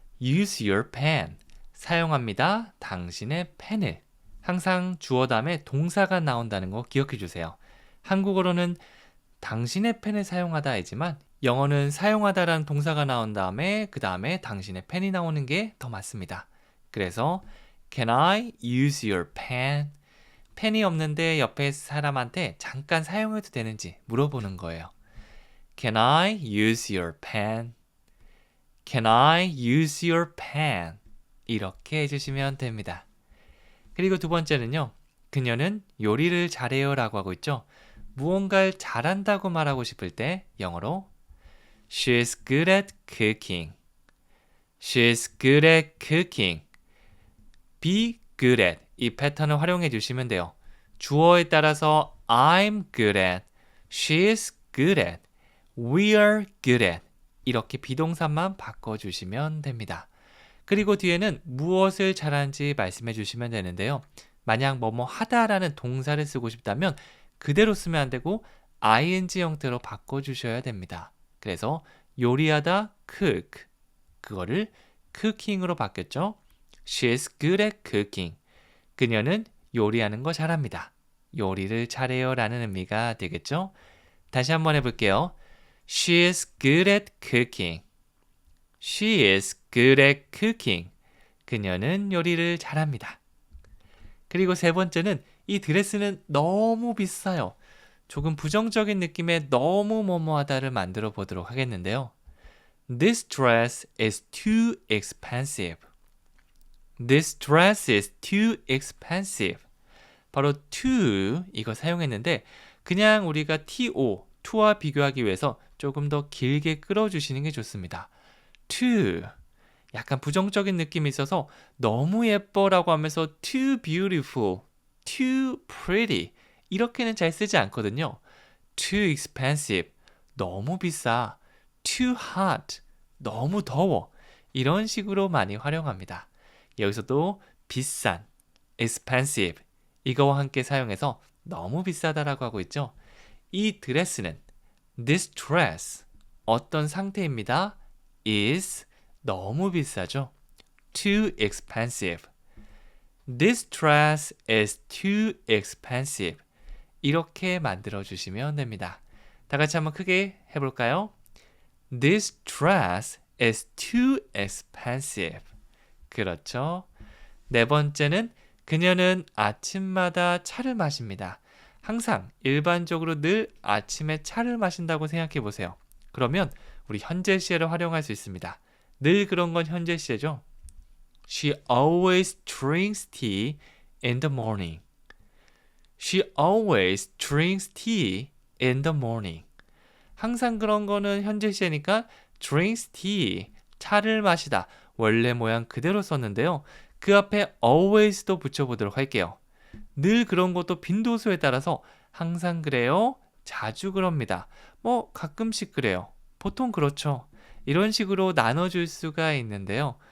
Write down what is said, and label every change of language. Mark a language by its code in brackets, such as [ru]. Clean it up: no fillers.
[en] use your pen. [ko] 사용합니다. 당신의 펜을. 항상 주어 다음에 동사가 나온다는 거 기억해 주세요. 한국어로는 당신의 펜을 사용하다이지만 영어는 사용하다라는 동사가 나온 다음에 그 다음에 당신의 펜이 나오는 게 더 맞습니다. [en] 그래서 Can I use your pen? [ko] 펜이 없는데 옆에 사람한테 잠깐 사용해도 되는지 물어보는 거예요. [en] Can I use your pen? Can I use your pen? [ko] 이렇게 해주시면 됩니다. 그리고 두 번째는요. 그녀는 요리를 잘해요 라고 하고 있죠. 무언가를 잘한다고 말하고 싶을 때 영어로 [en] She's good at cooking. She's good at cooking. Be good at [ko] 이 패턴을 활용해 주시면 돼요. 주어에 따라서 [en] I'm good at, she's good at, we're good at [ko] 이렇게 비동사만 바꿔주시면 됩니다. 그리고 뒤에는 무엇을 잘하는지 말씀해 주시면 되는데요. 만약 뭐뭐 하다라는 동사를 쓰고 싶다면 그대로 쓰면 안 되고 ing 형태로 바꿔주셔야 됩니다. 그래서 요리하다 cook 그거를 cooking으로 바뀌었죠. [en] She's good at cooking. [ko] 그녀는 요리하는 거 잘합니다. 요리를 잘해요 라는 의미가 되겠죠. 다시 한번 해볼게요. [en] She is good at cooking. She is good at cooking. [ko] 그녀는 요리를 잘합니다. 그리고 세 번째는 이 드레스는 너무 비싸요. 조금 부정적인 느낌의 너무 뭐뭐하다를 만들어 보도록 하겠는데요. [en] This dress is too expensive. This dress is too expensive. [ko] 바로 too 이거 사용했는데 그냥 우리가 to와 비교하기 위해서 조금 더 길게 끌어주시는 게 좋습니다. too 약간 부정적인 느낌이 있어서 너무 예뻐라고 하면서 [en] too beautiful, too pretty [ko] 이렇게는 잘 쓰지 않거든요. [en] too expensive [ko] 너무 비싸, [en] too hot [ko] 너무 더워 이런 식으로 많이 활용합니다. 여기서도 비싼, expensive 이거와 함께 사용해서 너무 비싸다라고 하고 있죠. 이 드레스는 [en] this dress [ko] 어떤 상태입니다. [en] is [ko] 너무 비싸죠. [en] too expensive. This dress is too expensive. [ko] 이렇게 만들어 주시면 됩니다. 다 같이 한번 크게 해볼까요? [en] This dress is too expensive. [ko] 그렇죠. 네 번째는 그녀는 아침마다 차를 마십니다. 항상 일반적으로 늘 아침에 차를 마신다고 생각해 보세요. 그러면 우리 현재 시제를 활용할 수 있습니다. 늘 그런 건 현재 시제죠. [en] She always drinks tea in the morning. She always drinks tea in the morning. [ko] 항상 그런 거는 현재 시제니까 [en] drinks tea, [ko] 차를 마시다. 원래 모양 그대로 썼는데요. 그 앞에 always도 붙여보도록 할게요. 늘 그런 것도 빈도수에 따라서 항상 그래요, 자주 그럽니다. 뭐 가끔씩 그래요. 보통 그렇죠. 이런 식으로 나눠줄 수가 있는데요.